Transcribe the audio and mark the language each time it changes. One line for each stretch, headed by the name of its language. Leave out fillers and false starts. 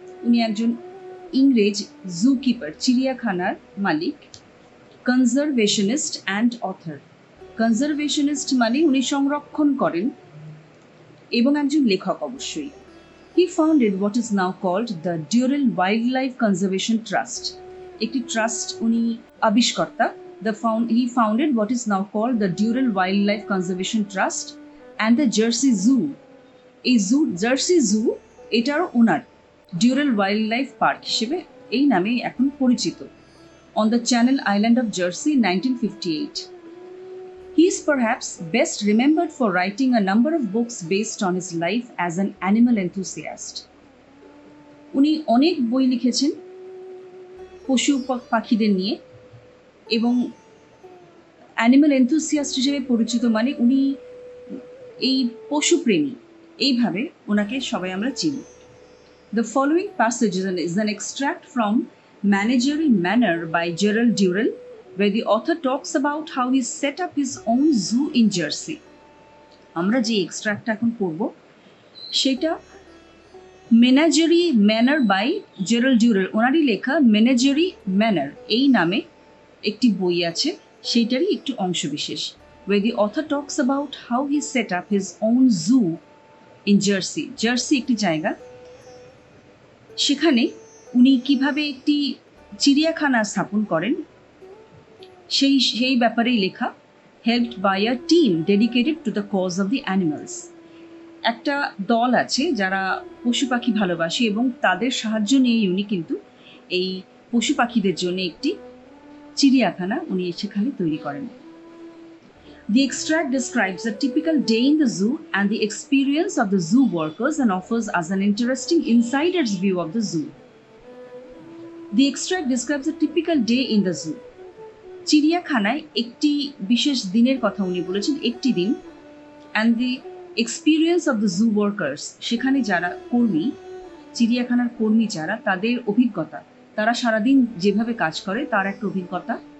Bangla: উনি একজন ইংরেজ জুকিপার, চিড়িয়াখানার মালিক,
English: Conservationist and author.
Bangla: কনজারভেশনিস্ট মানে উনি সংরক্ষণ করেন এবং একজন লেখক অবশ্যই।
English: He founded what is now called the Durrell wildlife conservation trust.
Bangla: একটি ট্রাস্ট উনি আবিষ্কর্তা।
English: He founded what is now called the Durrell Wildlife Conservation Trust and the Jersey Zoo.
Bangla: এই জার্সি জু এটারও ওনার, ডিউরেল ওয়াইল্ড লাইফ পার্ক হিসেবে এই নামে এখন পরিচিত,
English: on the channel island of Jersey
Bangla: 1958.
English: He is perhaps best remembered for writing a number of books based on his life as an animal enthusiast.
Bangla: উনি অনেক বই লিখেছেন পশু পাখিদের নিয়ে এবং অ্যানিম্যাল এনথুসিয়াস্ট হিসেবে পরিচিত, মানে উনি এই পশুপ্রেমী, এইভাবে ওনাকে সবাই আমরা চিনি।
English: The following passage is an extract from menagerie manor by Gerald Durrell, where the author talks about how he set up his own zoo in Jersey.
Bangla: আমরা যে এক্সট্র্যাক্টটা এখন পড়ব সেটা মেনাজারি ম্যানার বাই জেরাল্ড ডিউরেল, ওনারই লেখা মেনাজারি ম্যানার এই নামে একটি বই আছে, সেইটারই একটু অংশবিশেষ।
English: where the author talks about how he set up his own zoo in Jersey.
Bangla: Jersey একটি জায়গা, সেখানে উনি কিভাবে একটি চিড়িয়াখানা স্থাপন করেন সেই ব্যাপারেই লেখা।
English: Helped by a team dedicated to the cause of the animals.
Bangla: একটা দল আছে যারা পশু পাখি ভালোবাসে এবং তাদের সাহায্য নিয়েই উনি কিন্তু এই পশু পাখিদের জন্য একটি চিড়িয়াখানা উনি সেখানে তৈরি করেন।
English: The extract describes a typical day in the zoo and the experience of the zoo workers and offers us an interesting insider's view of the zoo. The extract describes a typical day in the zoo.
Bangla: চিড়িয়াখানায় একটি বিশেষ দিনের কথা উনি বলেছেন, একটি দিন।
English: and the experience of the zoo workers,
Bangla: সেখানে যারা কর্মী, চিড়িয়াখানার কর্মী যারা, তাদের অভিজ্ঞতা, তারা সারাদিন যেভাবে কাজ করে তার একটা অভিজ্ঞতা।